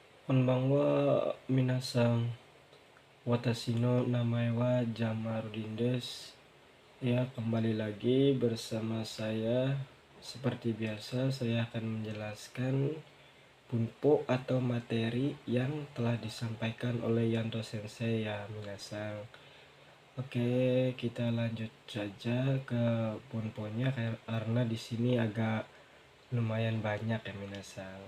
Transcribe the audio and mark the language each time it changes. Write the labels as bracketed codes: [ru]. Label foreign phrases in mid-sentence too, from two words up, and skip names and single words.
[ja] こんばんは皆さん、私の名前はJamaludinです. [id] Ya, kembali lagi bersama saya. Seperti biasa, saya akan menjelaskan bunpo atau materi yang telah disampaikan oleh Yanto Sensei ya minasan. Oke, kita lanjut saja ke bunponya karena di sini agak lumayan banyak ya minasan.